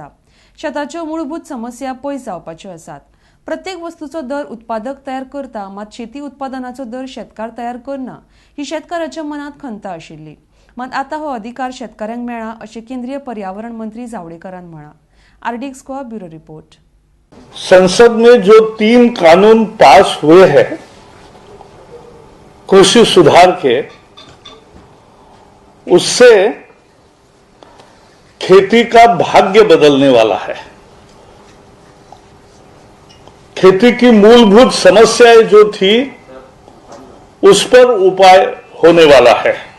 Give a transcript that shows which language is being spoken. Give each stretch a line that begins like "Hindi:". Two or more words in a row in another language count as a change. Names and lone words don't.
Konkani: शेताच्यो मूलभूत समस्या पयस जावपाच्यो आसात। प्रत्येक वस्तूचो दर उत्पादक तयार करता, मात शेती उत्पादनाचो दर शेतकार तयार करना ही शेतकाराच्या मनात खंत आशिल्ली। मात आतां हो अधिकार शेतकाऱ्यांक मेळ्ळा अशें केंद्रीय पर्यावरण मंत्री जावडेकरान म्हळां। आरडी स्क्वा ब्यूरो रिपोर्ट।
Hindi: संसद में जो 3 कानून पास हुए हैं कृषि सुधार के, उससे खेती का भाग्य बदलने वाला है। खेती की मूलभूत समस्याएं जो थी उस पर उपाय होने वाला है।